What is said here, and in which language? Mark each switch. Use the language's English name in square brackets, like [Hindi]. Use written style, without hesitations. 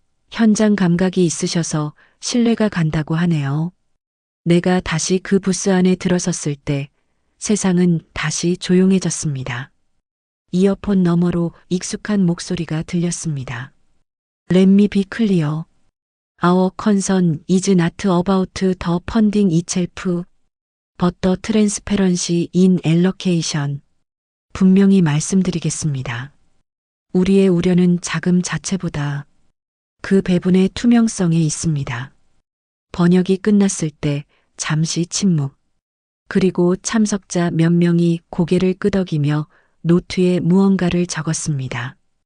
[Korean] 현장 감각이 있으셔서 신뢰가 간다고 하네요. 내가 다시 그 부스 안에 들어섰을 때 세상은 다시 조용해졌습니다. 이어폰 너머로 익숙한 목소리가 들렸습니다. [English] Let me be clear. Our concern is not about the funding itself, but the transparency in allocation. [Korean] 분명히 말씀드리겠습니다. 우리의 우려는 자금 자체보다 그 배분의 투명성에 있습니다. 번역이 끝났을 때 잠시 침묵. 그리고 참석자 몇 명이 고개를 끄덕이며 노트에 무언가를 적었습니다.